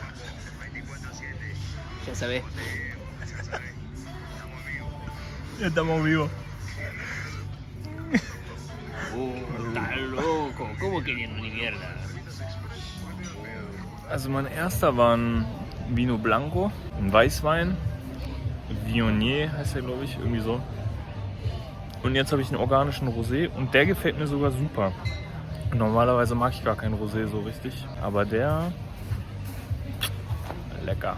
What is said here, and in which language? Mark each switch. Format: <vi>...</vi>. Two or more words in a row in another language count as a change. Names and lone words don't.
<es>Ya sabes. Ya estamos vivos. Está loco, ¿cómo que no de mierda?</es> <de>Also mein erster war ein</de> <es>Vino Blanco,</es> <de>ein Weißwein. Viognier heißt der, glaube ich, irgendwie so. Und jetzt habe ich einen organischen Rosé und der gefällt mir sogar super. Normalerweise mag ich gar keinen Rosé so richtig, aber der lecker.</de>